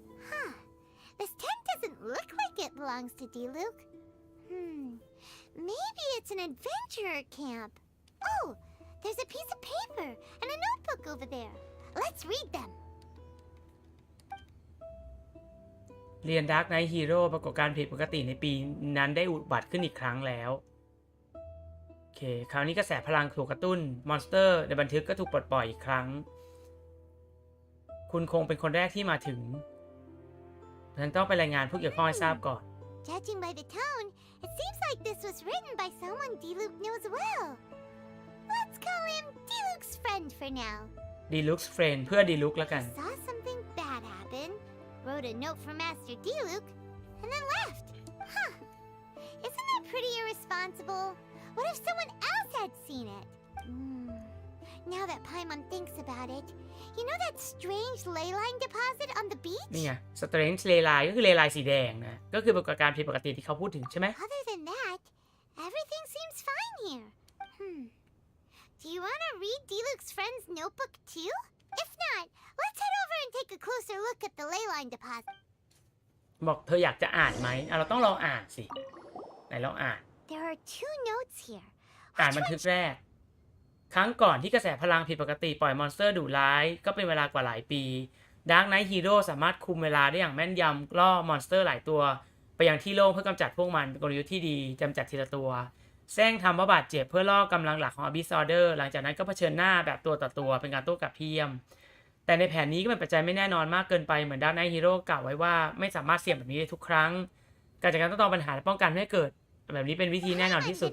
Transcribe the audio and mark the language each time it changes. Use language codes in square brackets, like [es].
[en] Huh. This tent doesn't look like it belongs to Diluc. Maybe it's an adventurer camp. Oh, there's a piece of paper and a notebook over there. Let's read them. [th] เรียน Dark Knight Hero ปรากฏการณ์ผิดปกติในปีนั้นได้อุบัติขึ้นอีกครั้งแล้วโอเคคราวนี้กระแสพลังถูกกระตุ้นมอนสเตอร์ในบันทึกก็ถูกปลดปล่อยอีกครั้งคุณคงเป็นคนแรกที่มาถึงฉันต้องไปรายงานผู้เกี่ยวข้องให้ทราบก่อน [en] Judging by the tone, it seems like this was written by someone Diluc knows well. Let's call him Diluc's friend for now. [th] Deluxe Friend เพื่อ Deluxe แล้วกัน [en] Saw something bad happen, wrote a note for Master Diluc, and then left. Huh. Isn't that pretty irresponsible? What if someone else had seen it? Now that Paimon thinks about it, you know that strange ley line deposit on the beach? [th] นี่ไง Strange Ley Line ก็คือเลไลน์สีแดงนะก็คือปรากฏการณ์ผิดปกติที่เขาพูดถึงใช่ไหม [en] Other than that, everything seems fine here. Do you want to read Diluc's friend's notebook too? If not, let's head over and take a closer look at the ley line deposit. [th] บอกเธออยากจะอ่านไหมเราต้องลองอ่านสิไหนลองอ่าน [en] There are 2 notes here. [th] อ่านบันทึกแรกครั้งก่อนที่กระแสพลังผิดปกติปล่อยมอนสเตอร์ดุร้ายก็เป็นเวลากว่าหลายปีดาร์กไนท์ฮีโร่สามารถคุมเวลาได้อย่างแม่นยำล่อมอนสเตอร์หลายตัวไปยังที่โล่งเพื่อกำจัดพวกมันเป็นกลยุทธ์ที่ดีกำจัดทีละตัวแซงทำว่าบาดเจ็บเพื่อล่อกำลังหลักของ Abyss Order หลังจากนั้นก็เผชิญหน้าแบบตัวต่อตัวเป็นการโต้กลับที่เยี่ยมแต่ในแผนนี้ก็เป็นปัจจัยไม่แน่นอนมากเกินไปเหมือนดาร์กไนท์ฮีโร่กล่าวไว้ว่าไม่สามารถเสี่ยงแบบนี้ได้ทุกครั้งการจัดการต้องปัญหาและป้องกันไม่ให้เกิดแบบนี้เป็นวิธีแน่นอนที่สุด